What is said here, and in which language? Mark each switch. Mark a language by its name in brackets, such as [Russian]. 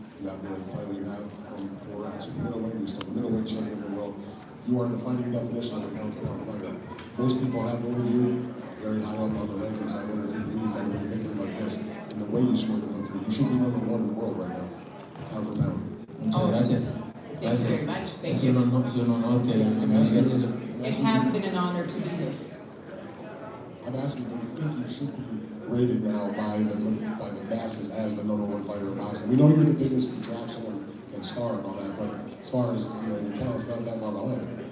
[English] You have the title you have for super middleweight. You're still the middleweight champion of the world. You are the fighting definition of a pound-for-pound fighter. Most people have over you very high up on the rankings. I wonder if you believe that with a victory like this, and the way you scored the victory, you should be number one in the world right now, pound for pound. [Spanish] Muchas gracias. [English] Thank you very much. Thank you. [Spanish] Es un honor que me hagas eso. [English] It has been an honor to be this. I'm asking, do you think you should be rated now by the masses as the number one fighter in boxing? We know you're the biggest attraction and star and all that, but as far as your talent's not that far behind.